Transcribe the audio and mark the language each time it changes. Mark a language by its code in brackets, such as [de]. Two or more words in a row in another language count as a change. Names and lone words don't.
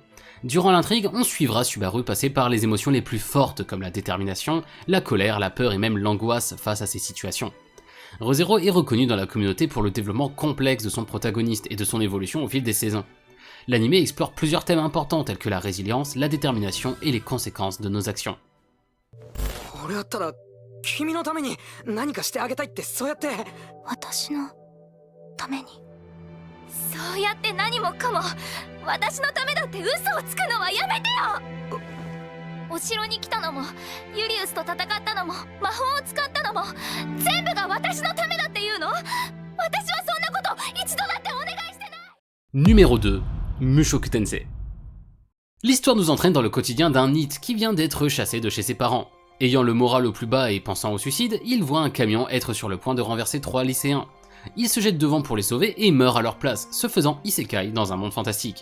[fr] Durant l'intrigue, on suivra Subaru passer par les émotions les plus fortes comme la détermination, la colère, la peur et même l'angoisse face à ces situations. ReZero est reconnu dans la communauté pour le développement complexe de son protagoniste et de son évolution au fil des saisons. L'animé explore plusieurs thèmes importants tels que la résilience, la détermination et les conséquences de nos actions. [ja] 俺だったら君のために何かしてあげたいってそうやって私のために。そうやって何もかも私のためだって嘘をつくのはやめてよ。お城に来たのもユリウスと戦ったのも魔法を使ったのも全部が私のためだっていうの？私はそんなこと一度だってお願いしてない。 [fr] Numéro 2, Mushoku Tensei. L'histoire nous entraîne dans le quotidien d'un NEET qui vient d'être chassé de chez ses parents. Ayant le moral au plus bas et pensant au suicide, il voit un camion être sur le point de renverser 3 lycéens. Il se jette devant pour les sauver et meurt à leur place, se faisant isekai dans un monde fantastique.